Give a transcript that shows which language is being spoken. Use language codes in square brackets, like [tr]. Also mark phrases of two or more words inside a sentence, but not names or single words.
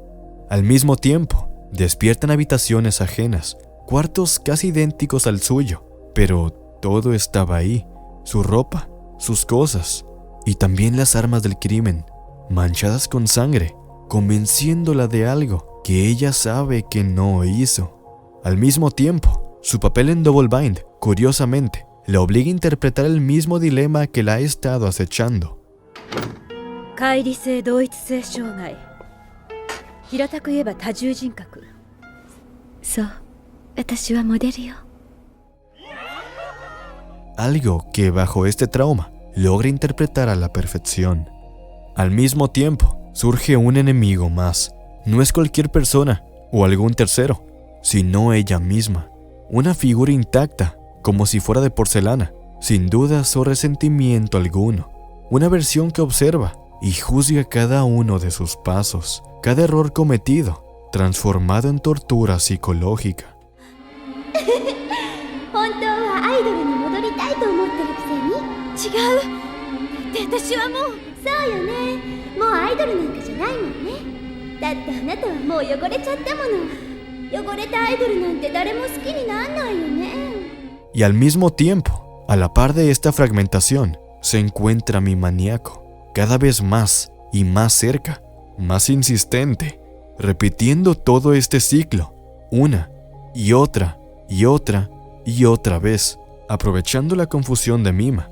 [es] Al mismo tiempo, despiertan habitaciones ajenas, cuartos casi idénticos al suyo, pero todo estaba ahí, su ropa, sus cosas y también las armas del crimen, manchadas con sangre, convenciéndola de algo que ella sabe que no hizo. Al mismo tiempo, su papel en Double Bind, curiosamente, la obliga a interpretar el mismo dilema que la ha estado acechando. [ja] 乖離性同一性障害、平たく言えば多重人格。そう、私はモデルよ。 [es] Algo que bajo este trauma logra interpretar a la perfección. Al mismo tiempo, surge un enemigo más. No es cualquier persona o algún tercero, sino ella misma. Una figura intacta, como si fuera de porcelana, sin dudas o resentimiento alguno. Una versión que observa y juzga cada uno de sus pasos, cada error cometido, transformado en tortura psicológica. [ja] 本当はアイドルに戻りたいと思ってるくせに。違う。だって私はもう。そうよね。もうアイドルなんかじゃないもんね。だってあなたはもう汚れちゃったもの。汚れたアイドルなんて誰も好きになんないよね。 [es] Y al mismo tiempo, a la par de esta fragmentación, se encuentra mi maníaco, cada vez más y más cerca, más insistente, repitiendo todo este ciclo, una y otra y otra y otra vez, aprovechando la confusión de Mima.